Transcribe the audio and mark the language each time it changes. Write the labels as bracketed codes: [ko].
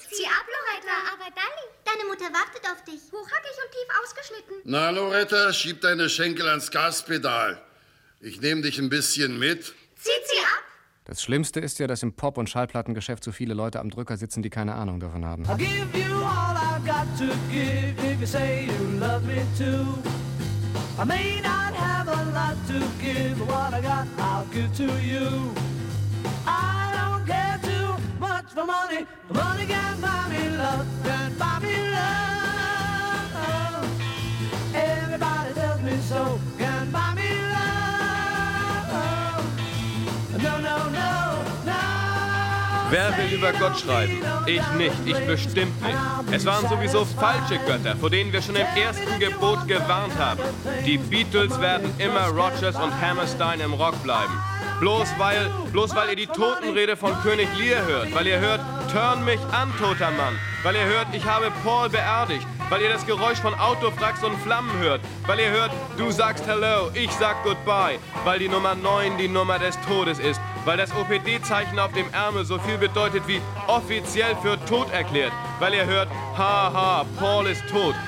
[de] Zieh ab, Loretta. Aber Dalli, deine Mutter wartet auf dich. Hochhackig und tief ausgeschnitten. Na, Loretta, schieb deine Schenkel ans Gaspedal. Ich nehm dich ein bisschen mit. Zieh ab. Das Schlimmste ist ja, dass im Pop- und Schallplattengeschäft so viele Leute am Drücker sitzen, die keine Ahnung davon haben. [en] I'll give you all I've got to give, if you say you love me too. I may not have a lot to give, what I got, I'll give to you. I don't care too much for money, but money can buy me love, can buy me love. Everybody tells me so, can buy me love. No, no, no, no. [de] Wer will über Gott schreiben? Ich nicht, ich bestimmt nicht. Es waren sowieso falsche Götter, vor denen wir schon im ersten Gebot gewarnt haben. Die Beatles werden immer Rodgers und Hammerstein im Rock bleiben. Bloß weil ihr die Totenrede von König Lear hört, weil ihr hört, turn mich an, toter Mann, weil ihr hört, ich habe Paul beerdigt, weil ihr das Geräusch von Autowracks und Flammen hört, weil ihr hört, du sagst Hello, ich sag Goodbye, weil die Nummer 9 die Nummer des Todes ist, weil das OPD-Zeichen auf dem Ärmel so viel bedeutet wie offiziell für tot erklärt, weil ihr hört, haha, Paul ist tot,